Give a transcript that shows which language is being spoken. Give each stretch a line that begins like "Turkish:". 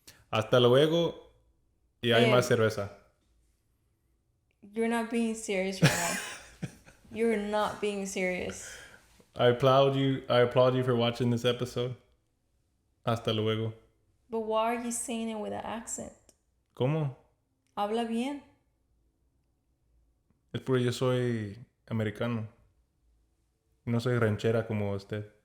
Spanish: Hasta luego y hay más cerveza.
English: You're not being serious right now. You're not being serious. I applaud you for watching this episode.
Spanish: Hasta luego.
English: But why are you saying it with an accent?
Spanish: ¿Cómo? Habla bien. Es porque yo soy americano. No soy ranchera como usted.